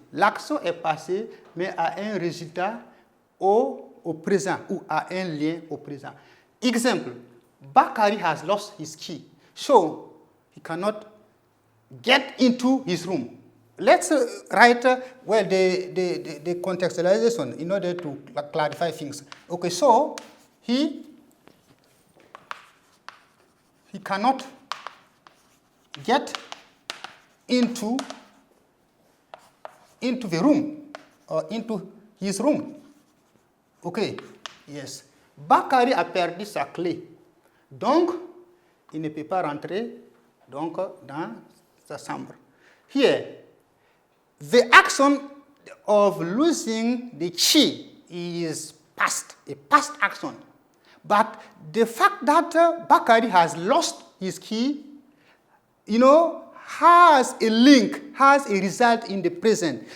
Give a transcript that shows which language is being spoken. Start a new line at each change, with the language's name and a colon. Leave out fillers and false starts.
French: L'action est passée mais a un résultat au présent ou a un lien au présent.
English: Example, Bakari has lost his key, so he cannot get into his room. Let's write the contextualization in order to clarify things. Okay, so he cannot get into the room or into his room. Okay, yes.
French: Bakari a perdu sa clé. Donc, il ne peut pas rentrer dans sa chambre.
English: Here, the action of losing the key is past, a past action. But the fact that Bakari has lost his key, has a link, has a result in the present.